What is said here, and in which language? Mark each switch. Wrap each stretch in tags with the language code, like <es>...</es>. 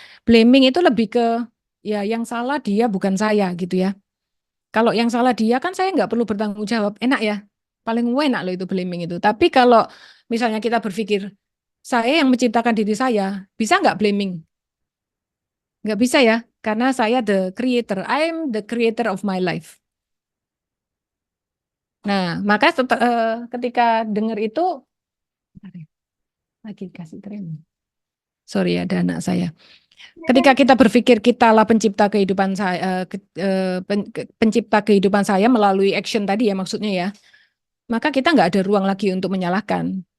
<id>Blaming itu lebih ke ya yang salah dia bukan saya gitu ya. Kalau yang salah dia kan saya nggak perlu bertanggung jawab. Enak ya. Paling enak loh itu blaming itu. Tapi kalau misalnya kita berpikir saya yang menciptakan diri saya, bisa nggak blaming? Nggak bisa ya. Karena saya</id> <en>the creator. I'm the creator of my life.</en> <id>Nah, maka ketika dengar itu, bentar ya, lagi kasih tren. Sorry ya, ada anak saya. Ketika kita berpikir kitalah pencipta kehidupan saya, pencipta kehidupan saya melalui action tadi ya maksudnya ya, maka kita nggak ada ruang lagi untuk menyalahkan.</id>